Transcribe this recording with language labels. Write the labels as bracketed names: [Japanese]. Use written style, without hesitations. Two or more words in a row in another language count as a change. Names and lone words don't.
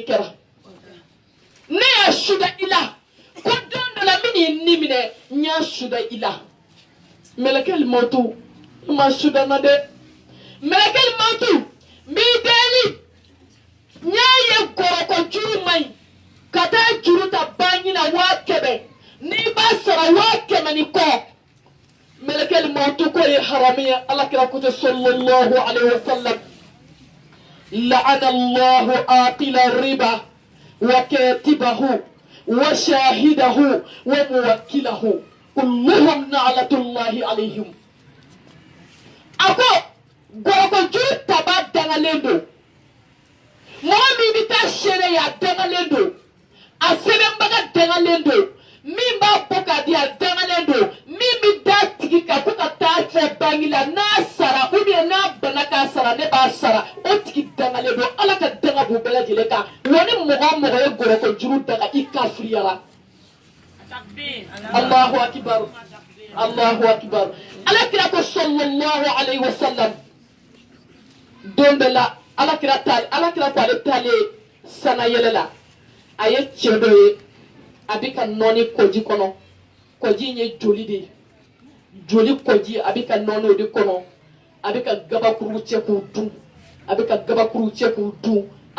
[Bambara] kɛra ne y'a suda i la ko don dɔ la min y'i ni minɛ n y'a suda i la mɛlɛkɛli mɔtu i ma suda n na dɛ mɛlɛkɛli mɔtu n b'i deli n y'a ye gɔrɔkɔ juru man ɲi ka taa juru ta bangi na 100 n'i b'a sara 100 ni kɔ mɛlɛkɛli mɔtu ko ye haramiya alakira ko te [Arabic] صلى الله عليه وسلم لعن الله آكل الربا وكاتبه وشاهده وموكله كلهم لعنة الله عليهم [Bambara] ako gɔrɔkɔ juru taba dangalen don mɔgɔ min bɛ taa seere ye a dangalen don a sɛbɛnbaga dangalen don min b'a bɔ k'a di a dangalen don min bɛ da tigi kan ko ka taa fɛ bangi la n'a sara ubiyɛn n'a bana k'a sara ne b'a sara o tigi dangalen don ala ka danga b'u bɛɛ lajɛlen kan wa ni mɔgɔ o mɔgɔ ye gɔrɔkɔ juru daga i kafiriyara [Arabic] الله أكبر الله أكبر [Bambara] alakira ko [Arabic] صلى الله عليه وسلم [Bambara] don dɔ la alakira ko ale taalen sana yɛlɛ la a ye cɛ dɔ ye a bɛ ka nɔɔni kɔji kɔnɔ kɔji in ye joli de ye joli kɔji a bɛ ka nɔɔni o de kɔnɔ a bɛ ka gabakuru cɛ k'u dun a bɛ ka gabakuru cɛ k'u dun a